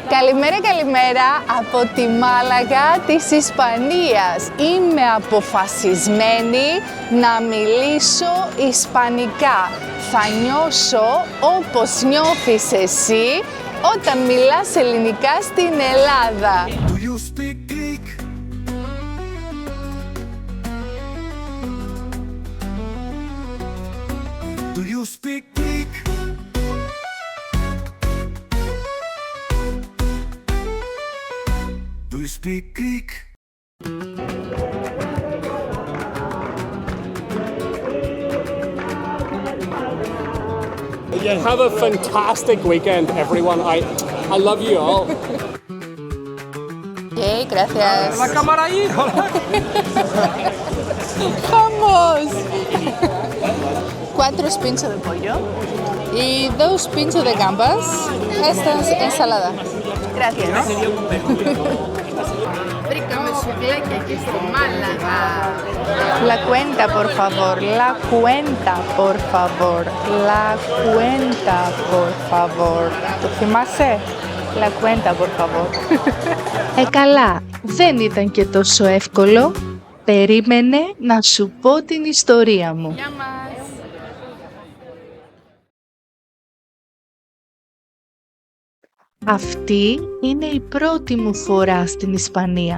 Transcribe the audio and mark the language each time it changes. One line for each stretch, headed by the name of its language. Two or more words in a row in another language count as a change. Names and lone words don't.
Greek: Καλημέρα, καλημέρα από τη Μάλαγα της Ισπανίας. Είμαι αποφασισμένη να μιλήσω ισπανικά. Θα νιώσω όπως νιώθεις εσύ όταν μιλάς ελληνικά στην Ελλάδα.
English: Do you speak Greek? Do you speak Greek? Do you speak Greek? Yeah, have a fantastic weekend, everyone. I love you all.
Spanish: Okay, gracias. La cámara ahí. ¡Vamos! 4 pinchos de pollo y 2 pinchos de gambas. Esta es ensalada. Gracias.
Greek: Βρήκαμε σουβλάκια και στη Μάλαγα.
Spanish: La cuenta, por favor. La cuenta, por favor. La cuenta, por favor.
Greek: Το θυμάσαι?
Spanish: La cuenta, por favor.
Greek: Καλά, δεν ήταν και τόσο εύκολο. Περίμενε να σου πω την ιστορία μου. Γεια μας. Αυτή είναι η πρώτη μου φορά στην Ισπανία.